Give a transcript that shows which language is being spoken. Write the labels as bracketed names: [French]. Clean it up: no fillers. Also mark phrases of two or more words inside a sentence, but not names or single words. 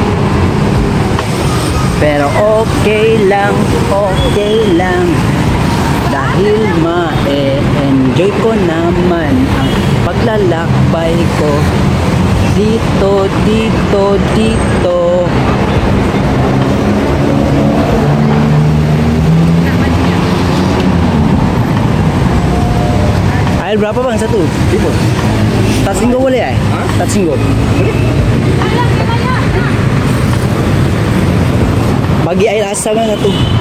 [Filipino] Pero okay lang, dahil ma-enjoy ko naman ang paglalakbay ko. Dito. [Malay] Air berapa bang satu? 5. Tak singgol boleh eh? Ha? Tak singgol. Bagi air asam kan satu.